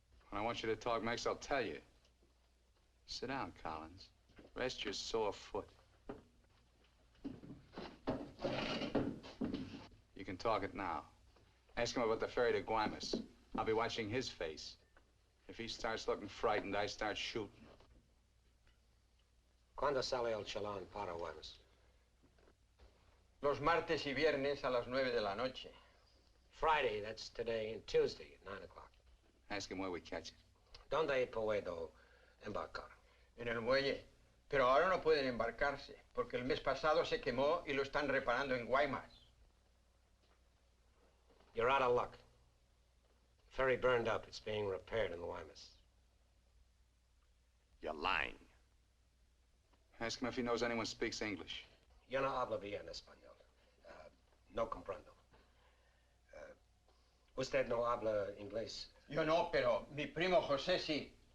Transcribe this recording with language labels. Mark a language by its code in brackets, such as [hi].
[en] When I want you to talk Mex, I'll tell you. Sit down, Collins. Rest your sore foot. You can talk it now. Ask him about the ferry to Guaymas. I'll be watching his face. If he starts looking frightened, I start shooting. [es] ¿Cuándo sale el chalán para Guaymas? Los martes y viernes a las 9 de la noche. [en] Friday, that's today, and Tuesday at 9 o'clock. Ask him where we catch it. [es] ¿Dónde puedo embarcar? En el muelle. Pero ahora no pueden embarcarse, porque el mes pasado se quemó y lo están reparando en Guaymas. [en] You're out of luck. Ferry burned up. It's being repaired in Guaymas. You're lying. Ask him if he knows anyone speaks English. [es] Yo no hablo bien español. No comprendo. Usted no habla inglés. Yo no, pero mi primo José sí.